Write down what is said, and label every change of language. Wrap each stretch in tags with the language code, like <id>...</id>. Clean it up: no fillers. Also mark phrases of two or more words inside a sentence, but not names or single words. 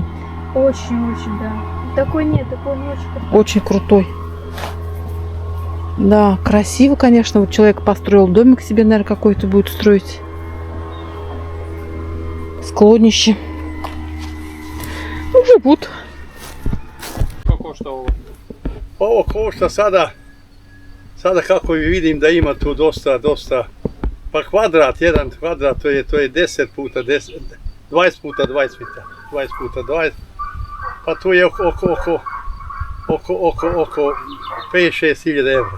<ru>Очень-очень, да. Такой нет, такой не очень крутой. Очень крутой. Да, красиво, конечно. Вот человек построил домик себе, наверное, какой-то будет строить. Склонище. Ну, живут.</ru> <sr>Kako što ovo? Ovo košta sada kako vidim da ima tu dosta, pa jedan kvadrat to je 10 puta 10, 20 puta 20 metra, 20 puta 20, pa tu je oko 5-6 hiljada evra.</sr>